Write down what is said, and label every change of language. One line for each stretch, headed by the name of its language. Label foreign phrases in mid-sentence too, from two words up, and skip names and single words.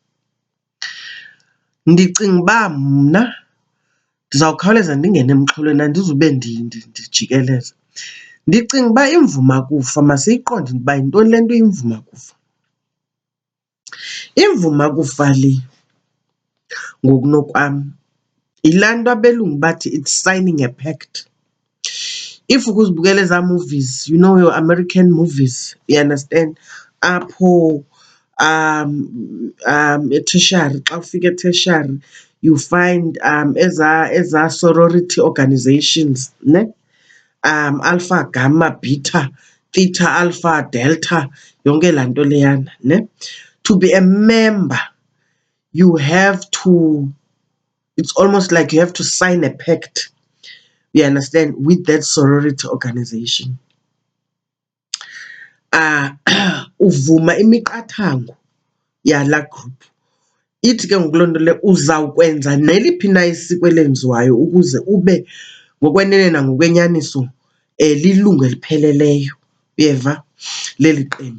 Xhosa: Ndicinga uba mna ndizawukhawuleza ndingene emxholweni, andizube ndijikeleza. Ndicinga uba imvuma kufa masiyiqonde uba yintoni le nto iyimvuma kufa. Imvuma kufa le ngokunokwam yilaa nto abelungu bathi
English: it's signing a pact. If
Xhosa: ukuzibukela ezaa
English: movies, you know, your American movies, you understand,
Xhosa: apho e-tertiary, xa ufika e-tertiary
English: you find
Xhosa: eza
English: sorority organizations,
Xhosa: ne?
English: Alpha, Gamma, Beta, Theta, Alpha, Delta,
Xhosa: yonke laa nto leyana, ne?
English: To be a member, you have to, it's almost like you have to sign a pact, you understand, with that sorority organization.
Xhosa: Uvuma imiqathango yalaa group. Ithi ke ngoku loo nto le uzawukwenza neliphi na isiko elenziwayo ukuze ube ngokwenene nangokwenyaniso lilungu elipheleleyo, uyeva, leli qembu.